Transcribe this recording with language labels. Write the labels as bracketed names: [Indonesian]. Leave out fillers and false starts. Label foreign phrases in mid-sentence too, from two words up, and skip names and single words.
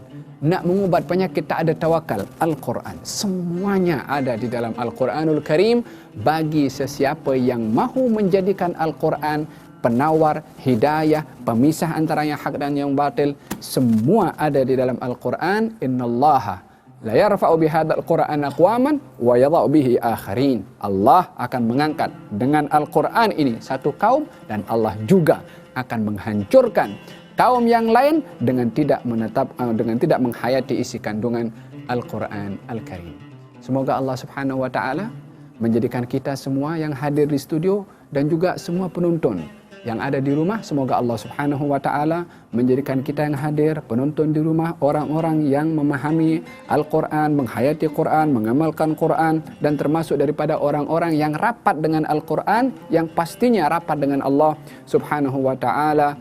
[Malay] Nak mengubat penyakit tak ada tawakal, Al-Quran. Semuanya ada di dalam Al-Quranul Karim bagi sesiapa yang mahu menjadikan Al-Quran penawar, hidayah, pemisah antara yang hak dan yang batil. Semua ada di dalam Al-Quran. [Arabic] إن الله ليرفع بهذا القرآن أقواما ويضع به آخرين. [Malay] Allah akan mengangkat dengan Al-Quran ini satu kaum, dan Allah juga akan menghancurkan kaum yang lain dengan tidak menghayati isi kandungan Al-Quran Al-Karim. Semoga Allah [Arabic] سبحانه وتعالى [Malay] menjadikan kita semua yang hadir di studio dan juga semua penonton yang ada di rumah, semoga Allah [Arabic] سبحانه وتعالى [Malay] menjadikan kita yang hadir, penonton di rumah, orang-orang yang memahami Al-Qur'an, menghayati Qur'an, mengamalkan Qur'an, dan termasuk daripada orang-orang yang rapat dengan Al-Qur'an, yang pastinya rapat dengan Allah [Arabic] سبحانه وتعالى.